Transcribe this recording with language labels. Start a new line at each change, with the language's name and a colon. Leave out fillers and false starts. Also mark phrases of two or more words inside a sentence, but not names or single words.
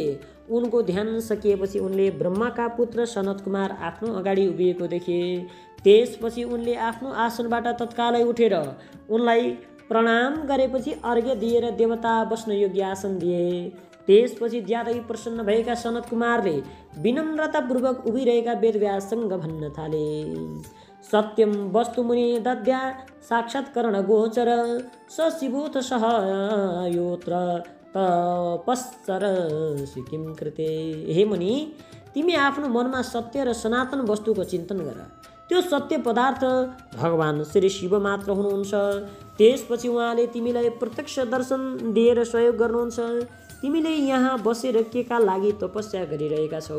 Nepali: उनको ध्यान सकिएपछि उनले ब्रह्माका पुत्र सनत कुमार आफ्नो अगाडि उभिएको देखे। त्यसपछि उनले आफ्नो आसनबाट तत्कालै उठेर उनलाई प्रणाम गरेपछि अर्घ्य दिएर देवता बस्न योग्य आसन दिए। त्यसपछि ज्यादै प्रसन्न भएका सनत कुमारले विनम्रतापूर्वक उभिरहेका वेदव्याससँग भन्न थाले,
Sanskrit: सत्यम वस्तुमुनि दद्या साक्षात्करण गोचर स शिवोथ सहयोत्र तपस्सर सिकिम कृते।
Nepali: हे मुनि, तिमी आफ्नो मनमा सत्य र सनातन वस्तुको चिन्तन गर। त्यो सत्य पदार्थ भगवान श्री शिव मात्र हुनुहुन्छ। त्यसपछि उहाँले तिमीलाई प्रत्यक्ष दर्शन दिएर सहयोग गर्नुहुन्छ। तिमीले यहाँ बसेर केका लागि तपस्या गरिरहेका छौ।